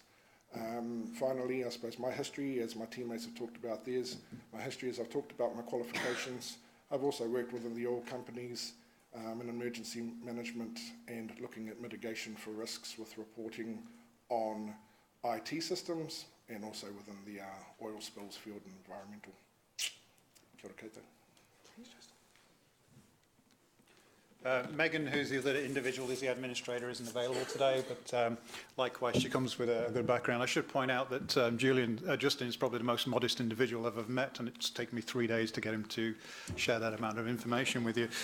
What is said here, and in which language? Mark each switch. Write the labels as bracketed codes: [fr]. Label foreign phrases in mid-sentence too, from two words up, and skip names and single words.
[en] Finally, I suppose my history, as my teammates have talked about theirs, my history is I've talked about my qualifications. I've also worked within the oil companies in emergency management and looking at mitigation for risks with reporting on IT systems and also within the oil spills field and environmental. [mi] Kia ora koutou. [en] Megan, who's the other individual, is the administrator, isn't available today, but likewise, she comes with a good background. I should point out that Justin is probably the most modest individual I've ever met, and it's taken me 3 days to get him to share that amount of information with you.